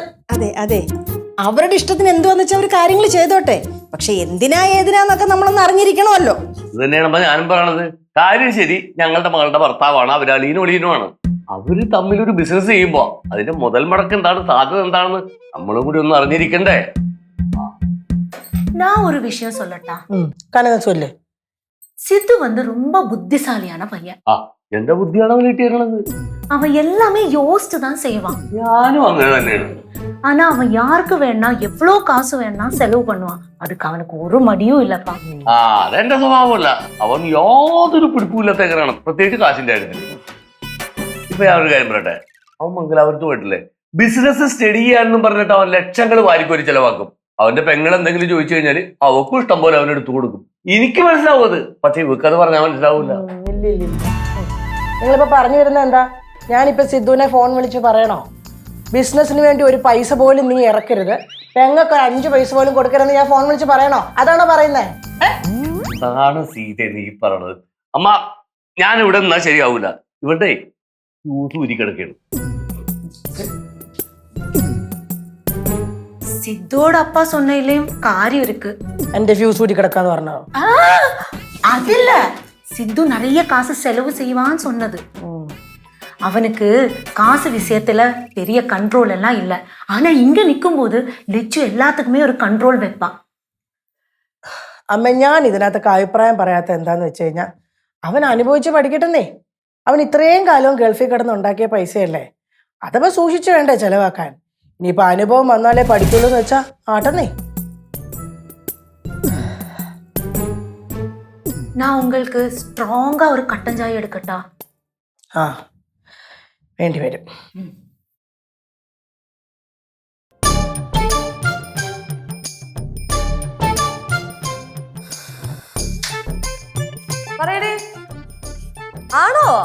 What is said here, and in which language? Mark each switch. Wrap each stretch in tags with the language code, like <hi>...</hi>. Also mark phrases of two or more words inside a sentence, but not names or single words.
<ml>അതെ, അവരുടെ ഇഷ്ടത്തിന് എന്തുവാന്ന് വെച്ചാൽ അവർ കാര്യങ്ങൾ ചെയ്തോട്ടെ. പക്ഷെ എന്തിനാ ഏതിനാന്നൊക്കെ നമ്മളൊന്ന് അറിഞ്ഞിരിക്കണമല്ലോ. ഇത് തന്നെയാണ് ഞാനും പറയണത്. കാര്യം ശരി, ഞങ്ങളുടെ മകളുടെ ഭർത്താവാണ്, അവര് അളിയനും ഒളിയനുമാണ്. അവര് തമ്മിലൊരു ബിസിനസ് ചെയ്യുമ്പോ അതിന്റെ മുതൽ മുടക്ക് എന്താണ്, സാധ്യത എന്താണെന്ന് നമ്മളും കൂടി ഒന്ന് അറിഞ്ഞിരിക്കണ്ടേ?</ml> <ta>நான் ஒரு விஷயம் சொல்லட்டா?</ta> <ml>കനക ചൊല്ല്.</ml> <ta>சித்து வந்து ரொம்ப புத்திசாலியான பையன்.</ta> <ml>ആ എന്റെ ബുദ്ധിയാണ് അവൻ കിട്ടിയിരുന്നത്.</ml> <ta>அவன் எல்லாமே யோசிச்சு தான் செய்வான்.</ta> <ml>ഞാനും അങ്ങനെ തന്നെയാണ്.</ml> <ta>ஆனா அவன் யாருக்கு வேணா எவ்வளவு காசு வேணா செலவு பண்ணுவான். அதுக்கு அவனுக்கு ஒரு மடியும் இல்லப்பா.</ta> <ml>ആ അതെന്റെ സ്വഭാവമല്ല. അവൻ യാതൊരു പിടിപ്പില്ലാത്തേക്കാണ്, പ്രത്യേകിച്ച് കാശിന്റെ കാര്യത്തിൽ. ഇപ്പൊ ഞാൻ ഒരു കാര്യം പറയട്ടെ, അവൻ മംഗലാപുരത്ത് പോയിട്ടില്ലേ, ബിസിനസ് സ്റ്റഡി ചെയ്യാനെന്നും പറഞ്ഞിട്ട് അവൻ ലക്ഷങ്ങൾ വാരിക്കോരി ചെലവാക്കും. അവന്റെ പെങ്ങൾ എന്തെങ്കിലും ചോദിച്ചു കഴിഞ്ഞാല് അവക്കും ഇഷ്ടം പോലെ അവൻ എടുത്തു കൊടുക്കും. എനിക്ക് മനസ്സിലാവും അത്, പക്ഷെ ഇവക്കത് പറഞ്ഞാൽ മനസ്സിലാവൂല. നിങ്ങളിപ്പോ പറഞ്ഞു വരുന്നത് എന്താ? ഞാനിപ്പോ സിദ്ധുവിനെ ഫോൺ വിളിച്ച് പറയണോ ബിസിനസിന് വേണ്ടി ഒരു പൈസ പോലും നീ ഇറക്കരുത്, ഞങ്ങൾക്ക് 5 പൈസ പോലും കൊടുക്കരുതെന്ന് ഞാൻ ഫോൺ വിളിച്ച് പറയണോ? അതാണോ പറയുന്നേ? അതാണ് സീത നീ പറയണത്. അമ്മ, ഞാൻ ഇവിടെ നിന്നാ ശരിയാവൂല. ഇവിടെ യൂസ് ഉരിക്കിടക്കാണ്.</ml> <ta>சித்தோட அப்பா சொன்னதுலயும் காரியம் இருக்கு.</ta> <ml>എന്റെ ഫ്യൂസ് ഊരി കിടക്കാന്ന് പറഞ്ഞോ?</ml> <ta>அது இல்ல, சித்து நிறைய காசு செலவு செய்வான்னு சொன்னது. அவனுக்கு காசு விஷயத்துல பெரிய கண்ட்ரோல் எல்லாம் இல்ல. ஆனா இங்க நிக்கும் போது லிச்சு எல்லாத்துக்குமே ஒரு கண்ட்ரோல் வைப்பான்.</ta> <ml>അമ്മ, ഞാൻ ഇതിനകത്തൊക്കെ അഭിപ്രായം പറയാത്ത എന്താന്ന് വെച്ച് കഴിഞ്ഞാൽ അവൻ അനുഭവിച്ച് പഠിക്കട്ടെന്നേ. അവൻ ഇത്രയും കാലവും ഗൾഫിൽ കിടന്ന് ഉണ്ടാക്കിയ പൈസയല്ലേ, അതപ്പോ സൂക്ഷിച്ചു വേണ്ടേ ചെലവാക്കാൻ? ഇനിയിപ്പൊ അനുഭവം വന്നാലേ പഠിക്കുള്ളൂ എന്ന് വെച്ചാ ആട്ടെന്നേ.</ml> <ta>நான் உங்களுக்கு ஸ்ட்ராங்கா ஒரு கட்டன் சாய் எடுக்கட்டா?</ta> <ml>ആ വേണ്ടി വരും. പറയടേ, ആണോ?</ml>